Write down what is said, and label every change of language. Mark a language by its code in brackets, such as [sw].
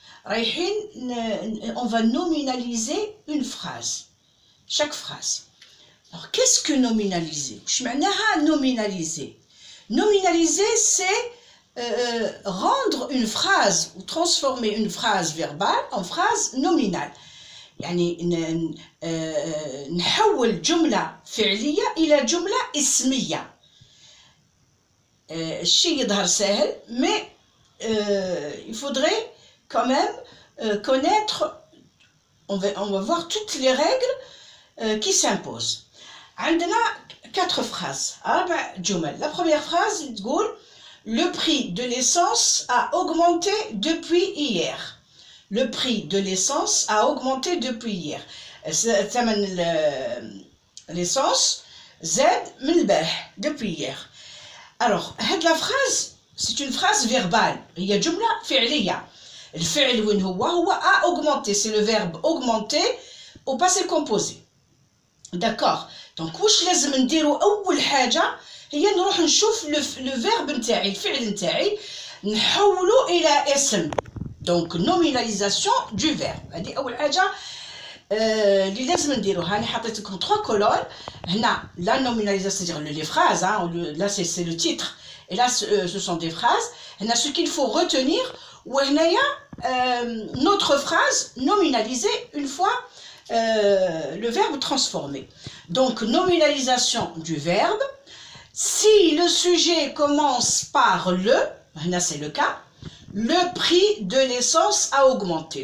[fr] رايحين on va nominaliser une phrase. Chaque phrase. Alors qu'est-ce que nominaliser? [ar] واش معناها nominaliser? [fr] Nominaliser c'est rendre une phrase ou transformer une phrase verbale en phrase nominale. [ar] يعني نحول جملة فعلية إلى جملة اسمية. الشيء يظهر سهل, [fr] mais il faudrait quand même connaître, on va voir toutes les règles qui s'imposent. [ar] عندنا 4 phrases, 4 جمل. [fr] La première phrase [ar] تقول [fr] le prix de l'essence a augmenté depuis hier. Le prix de l'essence a augmenté depuis hier. [ar] ثمن l'essence زاد من البارح [fr] depuis hier. Alors, la phrase, c'est une phrase verbale. Il y a [ar] جملة فعلية. الفعل وين هو [fr] a augmenté. C'est le verbe augmenter au passé composé. D'accord. [ar] Donc, واش لازم نديرو أول حاجة هي نروح نشوف le verbe نتاعي, الفعل نتاعي نحولو إلى اسم. [fr] Donc, nominalisation du verbe. [ar] هذه أول حاجة اللي لازم نديروها. أنا حطيت لكم 3 colonnes. [fr] هنا la nominalisation, c'est-à-dire les phrases, hein, là c'est le titre, et là ce sont des phrases. هنا ce qu'il faut retenir, [ar] وهنايا [fr] notre phrase nominalisée une fois le verbe transformé. Donc nominalisation du verbe. Si le sujet commence par le, [ar] هنا [fr] c'est le cas, le prix de l'essence a augmenté.